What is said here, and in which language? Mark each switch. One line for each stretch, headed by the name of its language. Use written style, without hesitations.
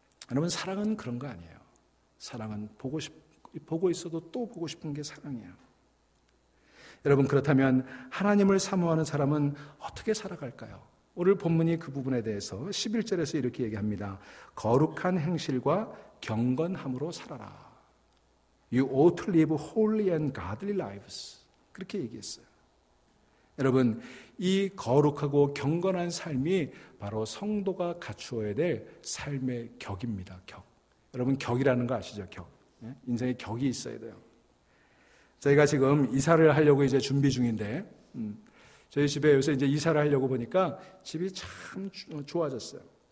Korean: 여러분, 사랑은 그런 거 아니에요. 사랑은 보고 있어도 또 보고 싶은 게 사랑이에요. 여러분, 그렇다면 하나님을 사모하는 사람은 어떻게 살아갈까요? 오늘 본문이 그 부분에 대해서 11절에서 이렇게 얘기합니다. 거룩한 행실과 경건함으로 살아라.
English: You ought to live holy and godly lives.
Korean: 그렇게 얘기했어요. 여러분, 이 거룩하고 경건한 삶이 바로 성도가 갖추어야 될 삶의 격입니다. 격. 여러분, 격이라는 거 아시죠? 격. 인생에 격이 있어야 돼요. 저희가 지금 이사를 하려고 이제 준비 중인데, 저희 집에 요새 이제 이사를 하려고 보니까 집이 참 좋아졌어요.